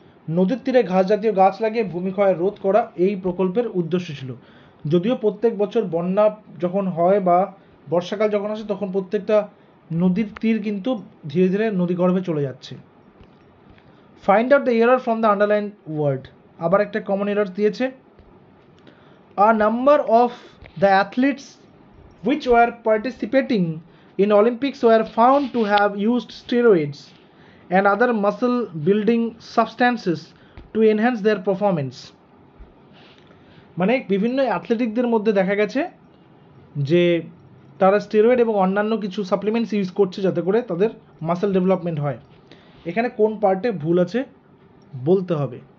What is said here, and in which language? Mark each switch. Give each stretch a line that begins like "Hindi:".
Bangla: নদীর তীরে ঘাস জাতীয় গাছ লাগিয়ে ভূমিক্ষয় রোধ করা এই প্রকল্পের উদ্দেশ্য ছিল। যদিও প্রত্যেক বছর বন্যা যখন হয় বা বর্ষাকাল যখন আসে তখন প্রত্যেকটা নদীর তীর কিন্তু ধীরে ধীরে নদীগর্ভে চলে যাচ্ছে।
English: Find out the error from the underline word.
Bangla: আবার একটা কমন এরর দিয়েছে,
English: A number of the athletes which were participating in Olympics were found to have used steroids and other muscle building substances to enhance their performance.
Bangla: মানে বিভিন্ন অ্যাথলেটিকদের মধ্যে দেখা গেছে যে তারা স্টেরয়েড এবং অন্যান্য কিছু সাপ্লিমেন্টস ইউজ করছে যাতে করে তাদের মাসেল ডেভেলপমেন্ট হয়। এখানে কোন পার্টে ভুল আছে বলতে হবে।